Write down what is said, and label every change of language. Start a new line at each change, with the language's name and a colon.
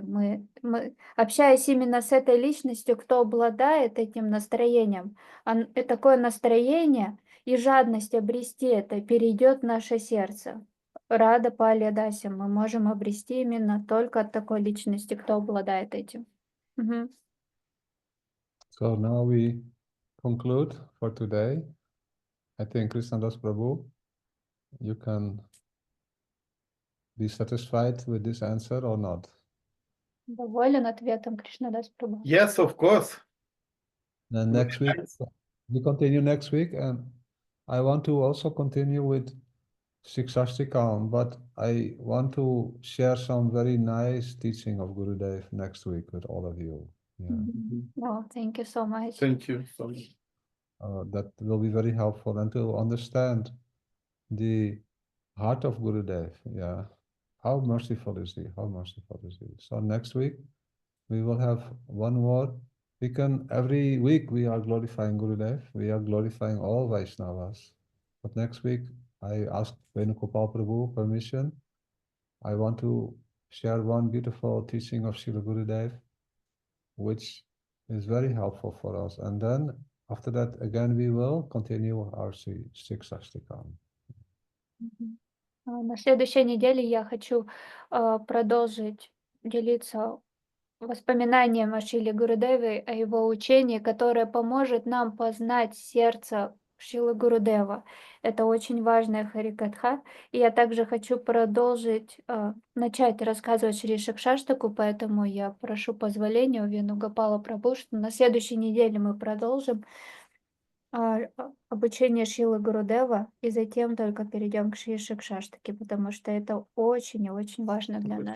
Russian: Мы, общаясь именно с этой личностью, кто обладает этим настроением, такое настроение и жадность обрести это перейдет в наше сердце. Рада Палия-даси мы можем обрести именно только от такой личности, кто обладает этим. Угу.
English: So now we conclude for today. I think krsna-dasa Prabhu, you can be satisfied with this answer or not?
Russian: Доволен ответом krsna-dasa Prabhu?
English: Yes, of course. Then next week, we continue next week, and I want to also continue with Shikshashtikam, but I want to share some very nice teaching of Gurudev next week with all of you. Yeah. Oh, thank you so much. Thank you so much. That will be very helpful, and to understand the heart of Gurudev. Yeah. How merciful is he? How merciful is he? So next week we will have one more. Every week we are glorifying Gurudev. We are glorifying all Vaishnavas. But next week I asked Venugopal Prabhu permission. I want to share one beautiful teaching of Srila Gurudev, which is very helpful for us. And then after that, again, we will continue our Shikshashtikam.
Russian: На следующей неделе я хочу продолжить делиться воспоминанием о Шриле Гурудеве, о его учении, которое поможет нам познать сердце Шрилы Гурудева. Это очень важная харикатха. И я также хочу продолжить, начать рассказывать Шри Шикшаштаку, поэтому я прошу позволения у Венугопала Прабху, что на следующей неделе мы продолжим обучение Шрилы Гурудева, и затем только перейдем к Шри Шикшаштаке, потому что это очень и очень важно для нас.